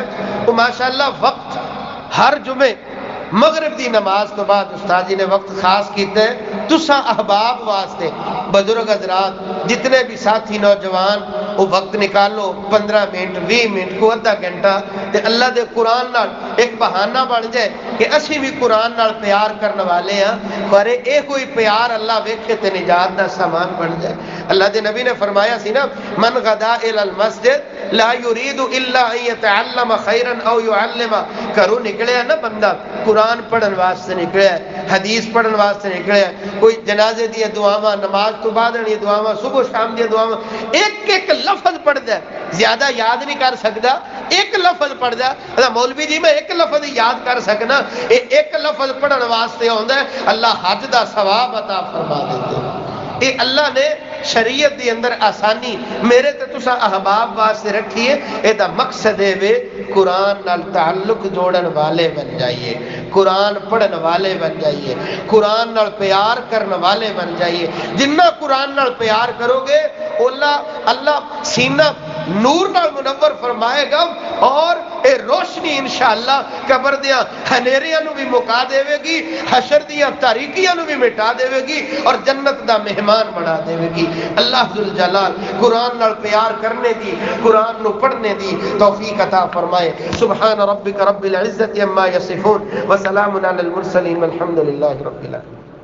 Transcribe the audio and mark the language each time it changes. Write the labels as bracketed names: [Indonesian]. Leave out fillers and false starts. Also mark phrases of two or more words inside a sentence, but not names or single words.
[Punjabi] تو ماشاءاللہ وقت ہر جمعے مغرب دی نماز تو بعد استاد جی نے وقت خاص کیتا ہے تساں احباب واسطے، بزرگ حضرات جتنے بھی ساتھی نوجوان وہ وقت نکالو 15 منٹ 20 منٹ کو آدھا گھنٹہ تے اللہ دے قرآن نال ایک بہانہ بن جائے کہ اسی بھی قرآن نال پیار کرنے والے ہیں پر اے کوئی پیار اللہ ویکھے تے نجات دا سامان بن جائے۔ اللہ دے نبی نے فرمایا سی نا [Arabic] من غدا الى المسجد لا يريد الا ان يتعلم خيرا او يعلم، [Punjabi] گھروں نکلیا نا بندہ قرآن پڑھن واسطے نکلیا ہے، حدیث پڑھن واسطے نکلیا ہے، کوئی جنازے دی دعاواں، نماز تو بعد دی دعاواں، صبح شام دی دعاواں، ایک ایک لفظ پڑھدا ہے، زیادہ یاد نہیں کر سکدا، ایک لفظ پڑھدا ہے۔ مولوی جی میں ایک لفظ یاد کر سکنا، ایک لفظ پڑھن واسطے ہوندا ہے اللہ حج دا ثواب عطا فرما دیندے۔ اے اللہ نے شریعت دی اندر آسانی میرے تے تساں احباب واسطے رکھی ہے۔ اے دا مقصد ہے وے قرآن نال تعلق جوڑن والے بن جائیے، قرآن پڑھن والے بن جائیے، قرآن نال پیار کرن والے بن جائیے۔ جنہ قرآن نال پیار کرو گے اللہ سینہ نور نال منور فرمائے گا اور اے روشنی انشاءاللہ قبر دیاں ہنیریاں نو بھی مکا دے گی، حشر دیاں تاریکیاں نو بھی مٹا دے گی اور جنت دا مہمان بنا دے گی۔ اللہ ذوالجلال قرآن نال پیار کرنے دی، قرآن نو پڑھنے دی توفیق عطا فرمائے۔ [Arabic] سبحان ربک رب العزت عما یصفون وسلام علی المرسلین والحمد للہ رب العالمین۔